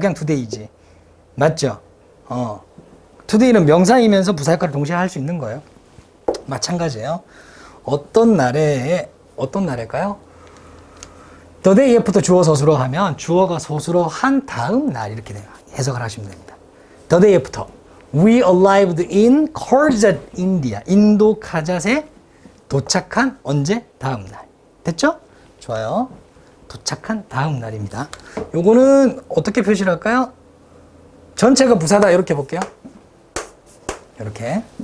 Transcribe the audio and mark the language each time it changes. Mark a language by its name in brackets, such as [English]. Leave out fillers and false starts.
[Korean] 그냥 today이지. 맞죠? today는 명사이면서 부사 역할을 동시에 할 수 있는 거예요. 마찬가지예요. 어떤 날일까요? [English] the day after [Korean] 주어 서술어 하면 주어가 서술어 한 다음 날 이렇게 해석을 하시면 됩니다. [English] the day after we arrived in Kharjat, India. [Korean] 인도 카잣에 도착한 언제? 다음 날. 됐죠? 좋아요. 도착한 다음 날입니다. 요거는 어떻게 표시를 할까요? 전체가 부사다 이렇게 볼게요. 이렇게.